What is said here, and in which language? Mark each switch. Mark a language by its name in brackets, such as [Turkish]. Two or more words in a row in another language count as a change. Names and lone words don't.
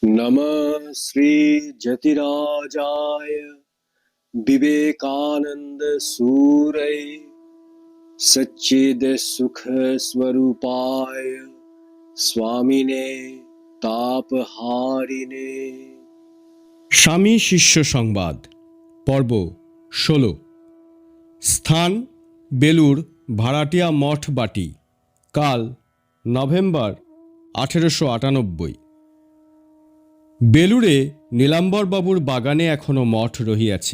[Sanskrit] नमः श्री जतिराजाय विवेकानंद सूरय सच्चिद सुख स्वरूपाय स्वामिने तापहारिणे। [Bangla] স্বামী শিষ্য সংবাদ পর্ব 16। স্থান বেলুর ভাড়াটিয়া মঠ বাটি। কাল নভেম্বর 1898। বেলুরে নীলাম্বরবাবুর বাগানে এখনো মঠ রহিয়াছে।